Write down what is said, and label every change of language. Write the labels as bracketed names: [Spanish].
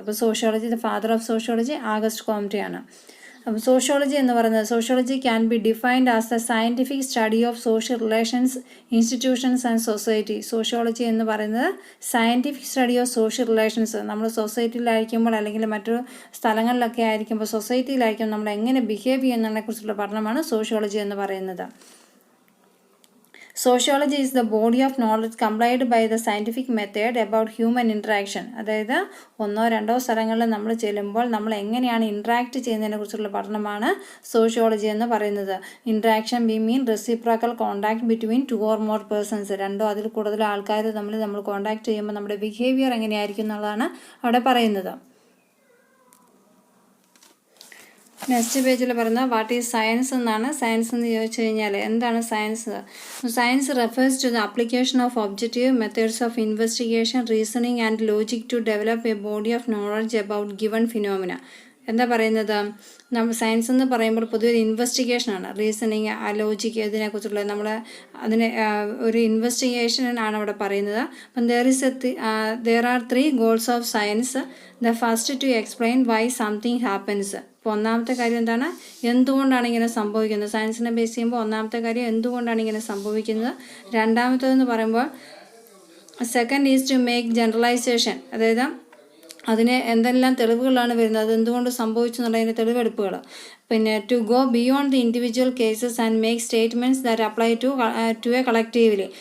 [English] അപ്പോൾ sociology, the father of sociology August കോംറ്റെയാണ്. [Malayalam] അപ്പം sociology എന്ന് പറയുന്നത്, [English] Sociology can be defined as the scientific study of social relations, institutions and society. Sociology [Malayalam] എന്ന് പറയുന്നത് [English] Scientific study of social relations. [Malayalam] നമ്മൾ സൊസൈറ്റിയിലായിരിക്കുമ്പോൾ അല്ലെങ്കിൽ മറ്റു സ്ഥലങ്ങളിലൊക്കെ ആയിരിക്കുമ്പോൾ, സൊസൈറ്റിയിലായിരിക്കും നമ്മൾ എങ്ങനെ ബിഹേവ് ചെയ്യുന്നതിനെക്കുറിച്ചുള്ള പഠനമാണ് സോഷ്യോളജി എന്ന് പറയുന്നത്. [English] Sociology is the body of knowledge compiled by the scientific method about human interaction. [Malayalam] അതായത് ഒന്നോ രണ്ടോ സ്ഥലങ്ങളിൽ നമ്മൾ ചെല്ലുമ്പോൾ നമ്മൾ എങ്ങനെയാണ് ഇൻട്രാക്ട് ചെയ്യുന്നതിനെ കുറിച്ചുള്ള പഠനമാണ് സോഷ്യോളജി എന്ന് പറയുന്നത്. [English] Interaction we mean reciprocal contact between 2 or more persons. [Malayalam] രണ്ടോ അതിൽ കൂടുതൽ ആൾക്കാർ നമ്മൾ കോണ്ടാക്ട് ചെയ്യുമ്പോൾ നമ്മുടെ ബിഹേവിയർ എങ്ങനെയായിരിക്കും എന്നുള്ളതാണ് അവിടെ പറയുന്നത്. നെക്സ്റ്റ് പേജിൽ പറയുന്നത് [English] what is science [Malayalam] എന്നാണ്. സയൻസ് എന്ന് ചോദിച്ചു കഴിഞ്ഞാൽ എന്താണ് science? [English] Science refers to the application of objective methods of investigation, reasoning and logic to develop a body of knowledge about given phenomena. [Malayalam] എന്താ പറയുന്നത്? സയൻസ് എന്ന് പറയുമ്പോൾ പൊതുവെ ഇൻവെസ്റ്റിഗേഷനാണ്. റീസണിങ്, ലോജിക്ക്, ഇതിനെക്കുറിച്ചുള്ള അതിനെ ഒരു ഇൻവെസ്റ്റിഗേഷനാണ് അവിടെ പറയുന്നത്. [English] അപ്പം there are 3 goals of science. The first to explain why something happens. [Malayalam] അപ്പോൾ ഒന്നാമത്തെ കാര്യം എന്താണ്? എന്തുകൊണ്ടാണ് ഇങ്ങനെ സംഭവിക്കുന്നത്? സയൻസിനെ ബേസ് ചെയ്യുമ്പോൾ ഒന്നാമത്തെ കാര്യം എന്തുകൊണ്ടാണ് ഇങ്ങനെ സംഭവിക്കുന്നത്. രണ്ടാമത്തേതെന്ന് പറയുമ്പോൾ [English] Second is to make generalization. [Malayalam] അതായത് അതിന് എന്തെല്ലാം തെളിവുകളാണ് വരുന്നത്, എന്തുകൊണ്ട് സംഭവിച്ചു എന്നുള്ളതിൻ്റെ തെളിവെടുപ്പുകൾ. [English] പിന്നെ to go beyond the individual cases and make statements that apply to a collectively.